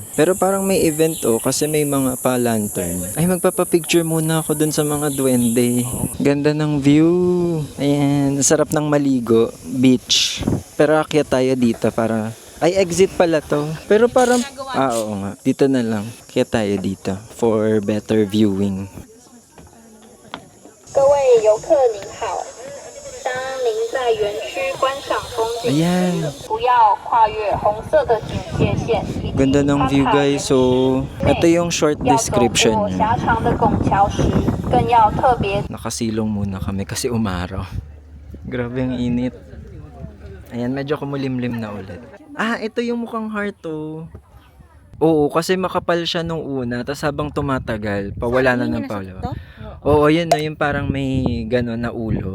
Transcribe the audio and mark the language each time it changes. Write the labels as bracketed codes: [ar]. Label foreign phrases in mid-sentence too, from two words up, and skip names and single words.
[tl] Pero parang may event kasi may mga pa-lantern. Ay, magpapapicture muna ako dun sa mga duwende. Ganda ng view. Ayan, sarap ng maligo. Beach. Pero akyat tayo dito para... Ay, exit pala to. Pero parang... oo nga. Dito na lang. Kaya tayo dito [en] for better viewing. [zh] 各位游客您好，当您在园区观赏风景 [tl] Ayan. [zh] 不要跨越红色的警戒线。 [tl] Ganda ng view guys. So, ito yung short [zh] 要走 [tl] description [zh] 过 [tl] niya. [zh] 狭长的拱桥时，更要特别 [tl] Nakasilong muna kami kasi umaraw. Grabe ang init. Ayan, medyo kumulimlim na ulit. Ah, ito yung mukhang heart Oo, kasi makapal siya nung una. Tapos habang tumatagal, pawala na ng pawala. Oo, yun na yung parang may gano'n na ulo.